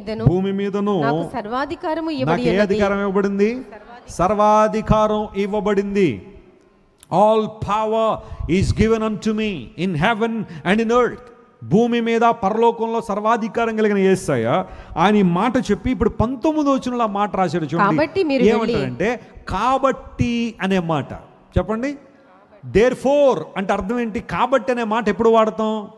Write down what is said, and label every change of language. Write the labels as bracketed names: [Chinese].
[Telugu] భూమి మీదను నాకు సర్వాధికారము ఇవ్వబడింది. ఏ అధికారం ఇవ్వబడింది? సర్వాధికారం ఇవ్వబడింది. [English] All power is given unto me in heaven and in earth. [Telugu] భూమి మీద పరలోకంలో సర్వాధికారం కలిగిన యేసయ్య ఆయన ఈ మాట చెప్పి ఇప్పుడు 19వ వచనంలో మాట రాశాడు. చూడండి ఏమంటాడంటే, కాబట్టి అనే మాట. చెప్పండి. దేర్ఫోర్ అంటే అర్థం ఏంటి? కాబట్టి అనే మాట ఎప్పుడు వాడతాం?